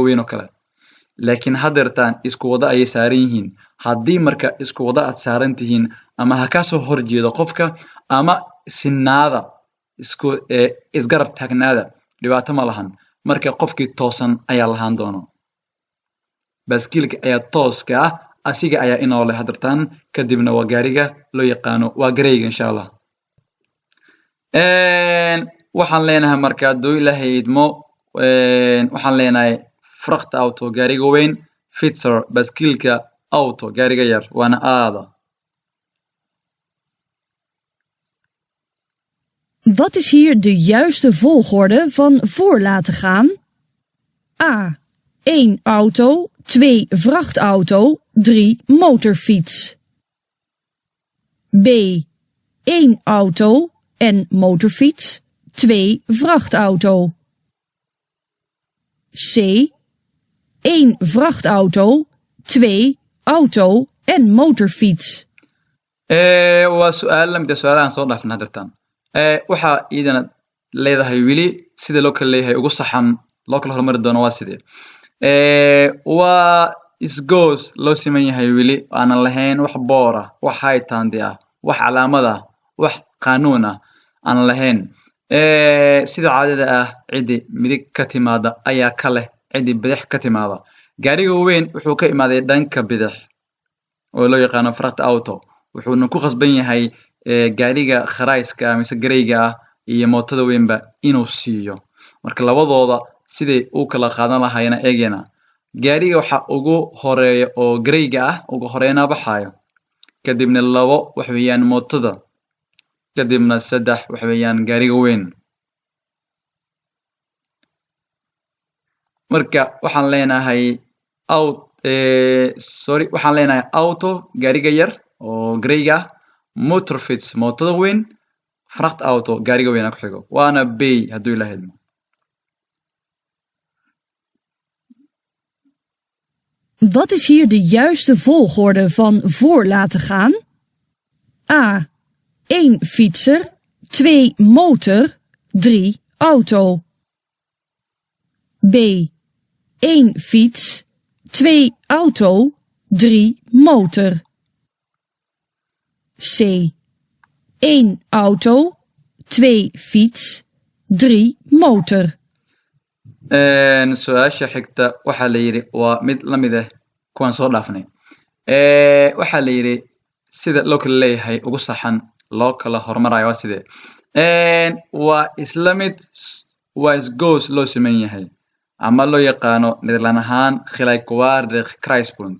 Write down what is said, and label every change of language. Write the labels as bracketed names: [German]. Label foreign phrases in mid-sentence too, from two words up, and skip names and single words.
[Somali] weyn oo kale laakiin hadeertaan isku wada ayay saaran yihiin haddii marka isku wada aad saaran tihiin ama ha ka soo horjeedo qofka ama sinaada isgarab taagnaada dhibaato ma lahan marka qofkii toosan ayaa lahaan doono baaskiilka ayaa tooska ah asiga ayaa inoo leh hadeertaan kadibna waa gaariga loo yaqaano waa greyga [Arabic] insha Allah [Somali] waxaan leenahay marka hadduu ilaahay idmo waxaan leenahay fracht auto gaariga weyn fitser baaskiilka auto gaariga yar waana aada [Dutch] Wat is hier de juiste volgorde van voor laten gaan? A. 1 auto 2 vrachtauto 3 motorfiets. B. 1 auto en motorfiets. 2 vrachtauto. C. 1 vrachtauto, 2 auto en motorfiets. [Somali] waa su'aal la mid ah su'aalahan soo dhaafna hadirtaan. Waxa idana leedahay wili sida loo kala leeyahay ugu saxan loo kala hormari doono waa sidee. waa isgoos loo siman yahay wili aanan lahayn wax boora, wax haytaandi ah, wax calaamada, wax qaanuun ah aan lahayn. sida caadada ah cidi midig ka timaada ayaa ka leh cidi bidix ka timaada. gaariga weyn wuxuu ka imaaday dhanka bidix oo loo yaqaano front auto, wuxuuna ku khasban yahay gaariga kharayska mise gareyga ah iyo mootada weynba inuu siiyo. marka labadooda sidii uu kala qaadan lahayna eegena. gaariga waxa ugu horeeya oo gareyga ah ugu horeeyna baxayo, kadibna 2 wax weeyaan mootada, kadibna 3 wax weeyaan gaariga weyn. marka waxaan leenahay waxaan leenahay auto gaariga yar oo gareyga ah, motorfiets mootada weyn, front auto gaariga weyn ku xigo, waana B hadduu ilaahay idmo. [Dutch] Wat is hier de juiste volgorde van voor laten gaan? A. 1 fietser, 2 motor, 3 auto. B. 1 fiets, 2 auto, 3 motor. C. 1 auto, 2 fiets, 3 motor. [Somali] su-aasha xigta waxaa la yidhi waa mid la mid ah kuwaan soo dhaafnay. waxaa la yidhi sida loo kala leeyahay ugu saxan loo kala hormarayo waa sidee. waa isla mid, waa isgoos loo siman yahay ama loo yaqaano Nederland ahaan [Dutch] gelijkwaardig kruispunt.